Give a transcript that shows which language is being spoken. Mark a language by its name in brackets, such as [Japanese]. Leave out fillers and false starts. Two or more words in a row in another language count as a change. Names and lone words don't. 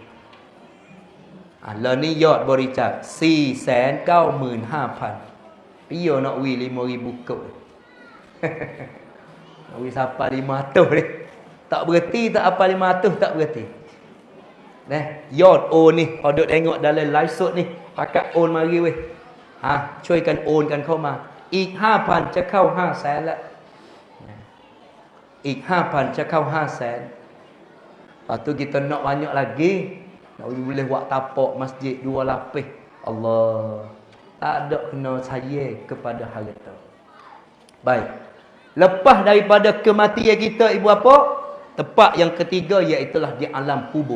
[Malay] Allah ni yot bericat 495,000. Dia nak wi 5,000 kau. Nak wi siapa 500 ni. Tak berhenti tak apa 500 tak berhenti. Yot ni kau duk tengok dalam live shot ni. Pakat on mari weh. [Thai] ช่วยกันโอนกันเข้ามาอีก 5,000 จะเข้า 500,000 แล้วอีก 5,000 จะเข้า 500,000. [Malay] Lepas tu kita nak banyak lagi. Nak boleh buat tapak masjid 2 lapis. Allah. Tak ada kena saya kepada harta. Baik. Lepas daripada kematian kita ibu bapa, tempat yang ketiga iaitulah di alam kubur.